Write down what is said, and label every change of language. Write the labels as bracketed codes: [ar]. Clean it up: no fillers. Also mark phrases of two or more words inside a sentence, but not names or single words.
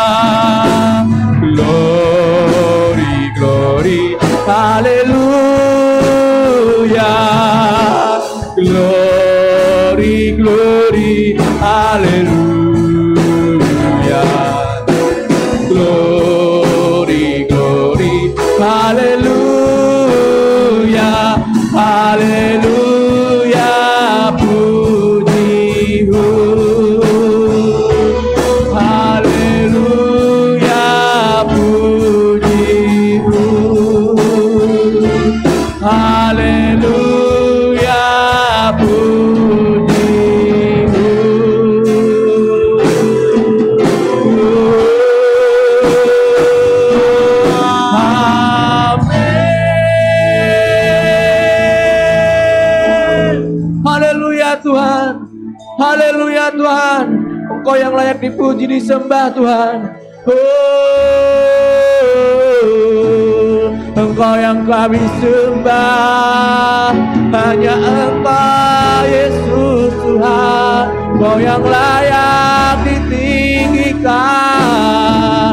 [en] Glory, glory, haleluya. Glory, glory, haleluya. Glory, glory, haleluya. [id] Haleluya, puji, haleluya, puji, haleluya, puji. Haleluya Tuhan, haleluya Tuhan, Engkau yang layak dipuji disembah Tuhan. Engkau yang kami sembah, hanya Engkau Yesus Tuhan. Engkau yang layak ditinggikan.